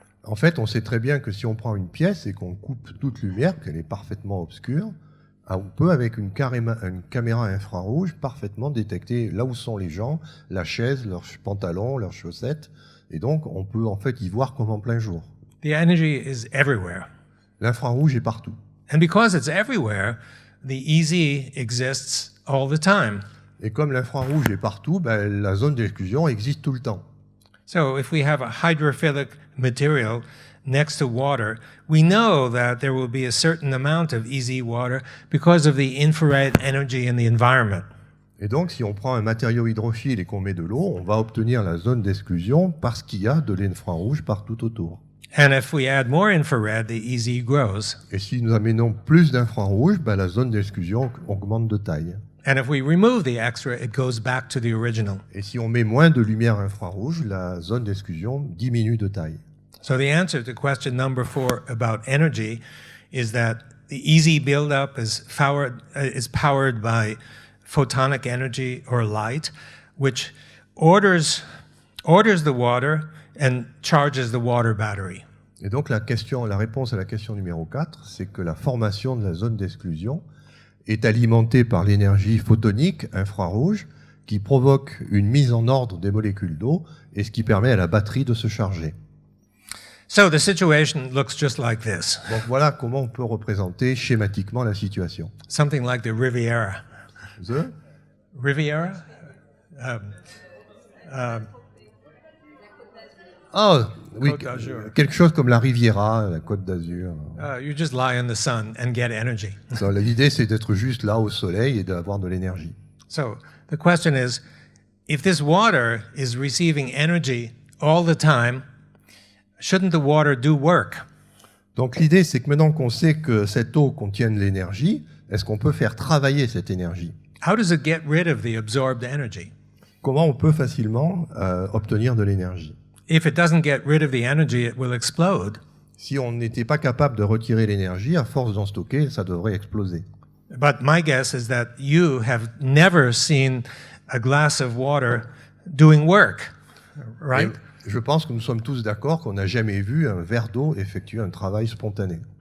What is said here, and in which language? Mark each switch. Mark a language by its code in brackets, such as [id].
[fr] En fait, on sait très bien que si on prend une pièce et qu'on coupe toute lumière, qu'elle est parfaitement obscure, on peut, avec une caméra infrarouge, parfaitement détecter là où sont les gens, la chaise, leurs pantalons, leurs chaussettes. Et donc, on peut en fait y voir comme en plein jour. [en] The energy is everywhere. [fr] L'infrarouge est partout. [en] And because it's everywhere, the EZ exists all the time. [fr] Et comme l'infrarouge est partout, la zone d'exclusion existe tout le temps. [en] So if we have a hydrophilic material next to water, we know that there will be a certain amount of EZ water because of the infrared energy in the environment. [fr] Et donc, si on prend un matériau hydrophile et qu'on met de l'eau, on va obtenir la zone d'exclusion parce qu'il y a de l'infrarouge partout autour. [en] And if we add more infrared, the EZ grows. [fr] Et si nous amenons plus d'infrarouge, la zone d'exclusion augmente de taille. [en] And if we remove the extra, it goes back to the original. [fr] Et si on met moins de lumière infrarouge, la zone d'exclusion diminue de taille. [en] So the answer to question number 4 about energy is that the EZ buildup is powered by photonic energy or light, which orders the water and charges the water battery. [fr] Et donc la réponse à la question numéro 4, c'est que la formation de la zone d'exclusion est alimentée par l'énergie photonique infrarouge qui provoque une mise en ordre des molécules d'eau et ce qui permet à la batterie de se charger. [en] So the situation looks just like this. [fr] Donc voilà comment on peut représenter schématiquement la situation. [en] Something like the Riviera. The Riviera? [fr] Ah, oui, Côte d'Azur. quelque chose comme la Riviera, la Côte d'Azur. [en] You just lie in the sun and get energy. [fr] So, l'idée, c'est d'être juste là au soleil et d'avoir de l'énergie. [en] So the question is, if this water is receiving energy all the time, shouldn't the water do work? [fr] Donc l'idée, c'est que maintenant qu'on sait que cette eau contient de l'énergie, est-ce qu'on peut faire travailler cette énergie? [en] How does it get rid of the absorbed energy? [fr] Comment on peut facilement obtenir de l'énergie? [en] If it doesn't get rid of the energy, it will explode. [fr] Si on n'était pas capable de retirer l'énergie, à force d'en stocker, ça devrait exploser. [en] But my guess is that you have never seen a glass of water doing work, right? [fr] Et je pense que nous sommes tous d'accord qu'on n'a jamais vu un verre d'eau effectuer un travail spontané.